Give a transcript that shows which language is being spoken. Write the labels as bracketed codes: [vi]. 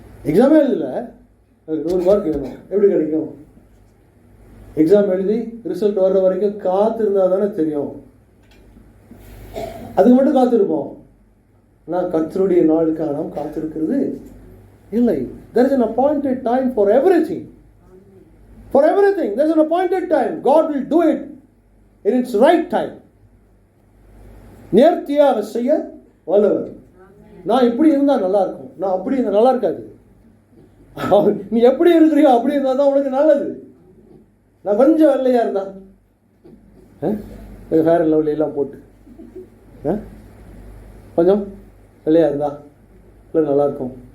[ta] எக்ஸாமே எழுதல, அதுக்கு 100 மார்க் வேணும், எப்படி கிடைக்கும்? எக்ஸாம் எழுதி ரிசல்ட் வர்ற வரைக்கும் காத்திருந்தா தானே தெரியும். அதுக்கு மட்டும் காத்திருப்போம். நான் கர்த்தருடைய நாளுக்காக நாம் காத்திருக்கிறது இல்லை. [en] There is an appointed time for everything. For everything there is an appointed time. God will do it in its right time. [ta] நேர்த்தியாக செய்ய வல்லவர். நான் இப்படி இருந்தா நல்லா இருக்கும், நான் அப்படி இருந்தா நல்லா இருக்காது. நீ எப்படி இருக்கிறியோ அப்படி இருந்தா தான் உனக்கு நல்லது. நான் கொஞ்சம் வெள்ளையா இருந்தா, ஃபேர் அண்ட் லவ்லி எல்லாம் போட்டு கொஞ்சம் வெள்ளையா இருந்தா நல்லா இருக்கும்.